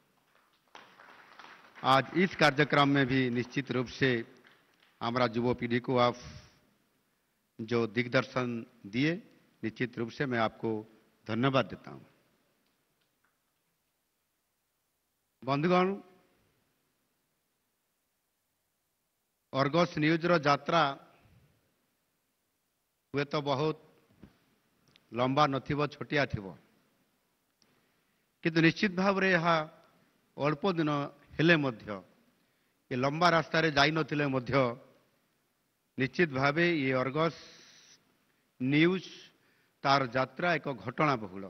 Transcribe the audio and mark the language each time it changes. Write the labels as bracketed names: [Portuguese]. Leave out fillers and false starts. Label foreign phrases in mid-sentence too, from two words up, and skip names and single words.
[Hindi] आज इस कार्यक्रम में भी निश्चित रूप से हमारा युवा पीढ़ी को आप जो दिग्दर्शन दिए निश्चित रूप से मैं आपको धन्यवाद देता हूं। [Odia] ବନ୍ଧୁଗଣ, ଅର୍ଗସ୍ ନ୍ୟୁଜ୍ର ଯାତ୍ରା ହୁଏତ ବହୁତ ଲମ୍ବା ନଥିବ, ଛୋଟିଆ ଥିବ, କିନ୍ତୁ ନିଶ୍ଚିତ ଭାବରେ ଏହା ଅଳ୍ପ ଦିନ ହେଲେ ମଧ୍ୟ, ଏ ଲମ୍ବା ରାସ୍ତାରେ ଯାଇନଥିଲେ ମଧ୍ୟ ନିଶ୍ଚିତ ଭାବେ ଏ ଅର୍ଗସ୍ ନ୍ୟୁଜ୍ ତାର ଯାତ୍ରା ଏକ ଘଟଣା ବହୁଳ।